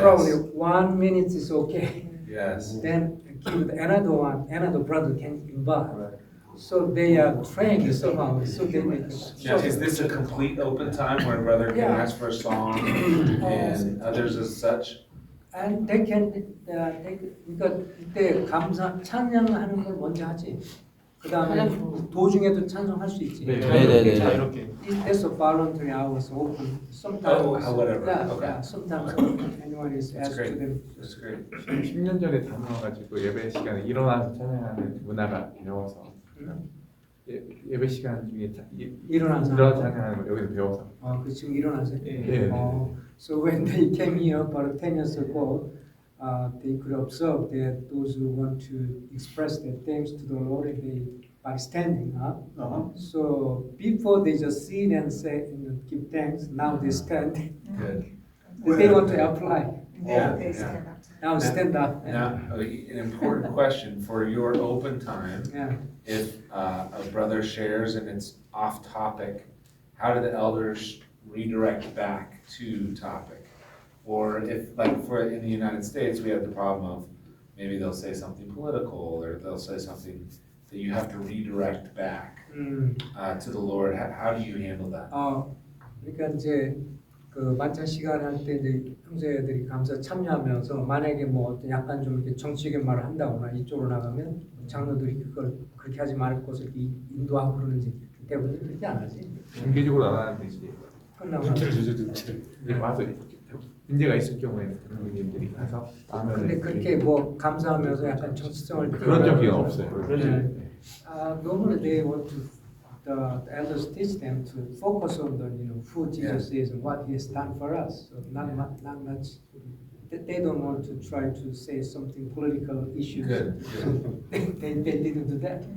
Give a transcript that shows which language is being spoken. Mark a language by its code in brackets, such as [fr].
[en] probably 1 minute is okay. Yes. Then give another brother can involve. So they are trained somehow. So they make Now, is this a complete open time where a brother can Yeah. ask for a song and others as such? And they can [ko] 그러니까 그때 감사 찬양하는 걸 먼저 하지. 그다음에 도중에도 찬송할 수 있지. 네네네. [en] It's a voluntary hours open. Sometimes, whatever. yeah, Okay. yeah. Sometimes anyone is That's asked great. to them. That's great. [ko] 10년 전에 다녀와가지고 예배 시간에 일어나서 찬양하는 문화가 배워서 예배 시간 중에 일어나서 찬양하는 걸 여기서 배워서. 그 지금 일어나세요? 네. [en] So when they came here about 10 years ago, they could observe that those who want to express their thanks to the Lord, they by standing up. So before they just sit and say, give thanks. Now they stand. Good. They want to apply. Yeah, They yeah. stand up. Now stand up. Now, an important question for your open time. Yeah. If a brother shares and it's off topic, how do the elders redirect back to topic? Or if, like in the United States, we have the problem of maybe they'll say something political or they'll say something that you have to redirect back to the Lord. How do you handle that? [ko] 그러니까 이제 그 만찬 시간 할 때 이제 형제들이 감사 참여하면서 만약에 뭐 어떤 약간 좀 이렇게 정치적인 말을 한다거나 이쪽으로 나가면 장로들이 그걸 그렇게 하지 말 것을 이렇게 인도하고 그러는지 대부분 그렇게 안 하지. 공개적으로 안 하는데 이제 끝나고 이제 와서 문제가 있을 경우에는 장로님들이 가서 근데 그렇게 뭐 감사하면서 약간 정치성을 그런 적이 없어요. 네. [en] Normally they want to, the elders teach them to focus on the, who Jesus is and what he has done for us. So not much, they don't want to try to say something political issues. Good, So they didn't do that.